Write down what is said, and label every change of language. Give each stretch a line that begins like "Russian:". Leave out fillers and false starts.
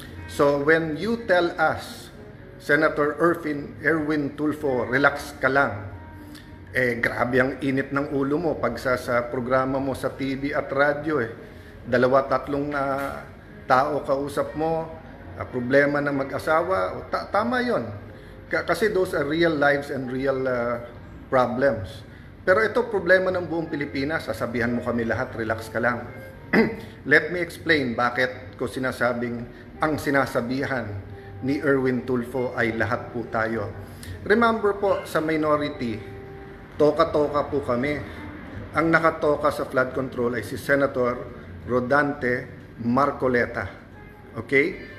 English: So when you tell us,
Filipino: Senator Erwin Tulfo, relax ka lang, grabe ang init ng ulo mo pag sa programa mo sa TV at radyo dalawa-tatlong tao kausap mo, problema ng mag-asawa, tama yon. Kasi
English: those are real lives and real problems.
Filipino: Pero ito problema ng buong Pilipinas, sasabihan mo kami lahat, relax ka lang.
English: Let me explain
Filipino: bakit ko sinasabing ang sinasabihan ni Erwin Tulfo ay lahat po tayo. Remember po, sa minority, toka-toka po kami. Ang nakatoka sa flood control ay si Senator Rodante Marcoleta. Okay?